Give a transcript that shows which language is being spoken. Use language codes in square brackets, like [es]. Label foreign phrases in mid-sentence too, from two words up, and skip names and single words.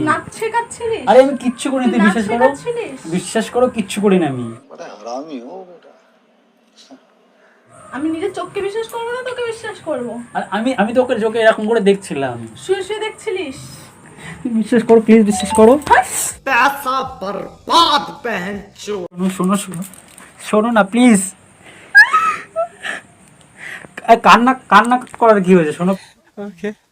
[bn] নাচ শেখাচ্ছিলিস? আরে আমি কিচ্ছু করি না, তুই বিশ্বাস করো, বিশ্বাস করো কিচ্ছু করি না আমি। আমি নিজের চোখকে বিশ্বাস করবো না তোকে বিশ্বাস করবো? আর আমি তো ওকে চোখে এরকম করে দেখছিলাম। শুয়ে শুয়ে দেখছিলিস? বিশ্বাস করো প্লিজ, বিশ্বাস করো। [hi] पैसा बर्बाद बहन चो। [bn] শোনো শোনো শোনো না প্লিজ। কান্না কান্না করার কি হয়েছে? শোনো। Okay.